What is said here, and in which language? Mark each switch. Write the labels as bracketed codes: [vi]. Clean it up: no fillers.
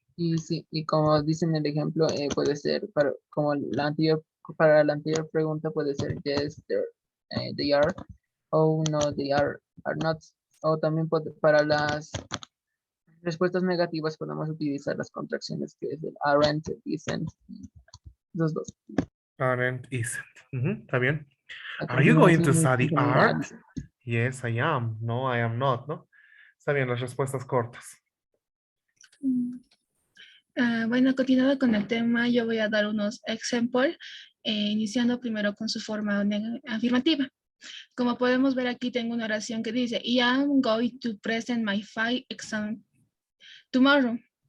[es] Y sí, y como dice en el ejemplo, puede ser, para la anterior pregunta puede ser [en] yes, they are, [es] o no, [en] they are not. [es] O también para las respuestas negativas podemos utilizar las contracciones que es el aren't, isn't, los dos. Aren't, isn't. Está bien. [en] Are you going to study art? Yes, I am. No, I am not, ¿no? [es] Está bien, las respuestas cortas. Bueno, continuando con el tema, yo voy a dar unos ejemplos, iniciando primero con su forma afirmativa. Como podemos ver aquí, tengo una oración que dice, [en] I am going to present my final exam tomorrow.